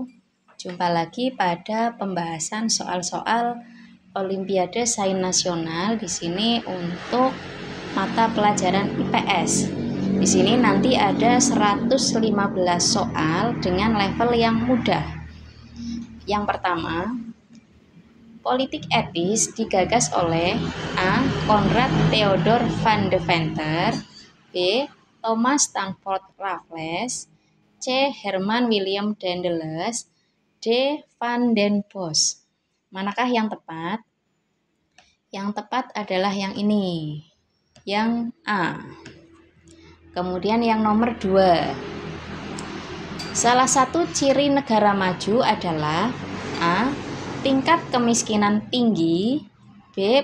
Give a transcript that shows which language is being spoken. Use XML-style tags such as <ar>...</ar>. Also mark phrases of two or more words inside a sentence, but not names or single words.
<id>Jumpa lagi pada pembahasan soal-soal Olimpiade Sains Nasional di sini untuk mata pelajaran IPS. Di sini nanti ada 115 soal dengan level yang mudah. Yang pertama, politik etis digagas oleh A. Konrad Theodor van Deventer, B. Thomas Stamford Raffles, C. Herman William Daendels, D. Van den Bosch. Manakah yang tepat? Yang tepat adalah yang ini, yang A. Kemudian yang nomor 2. Salah satu ciri negara maju adalah A. Tingkat kemiskinan tinggi, B.</id>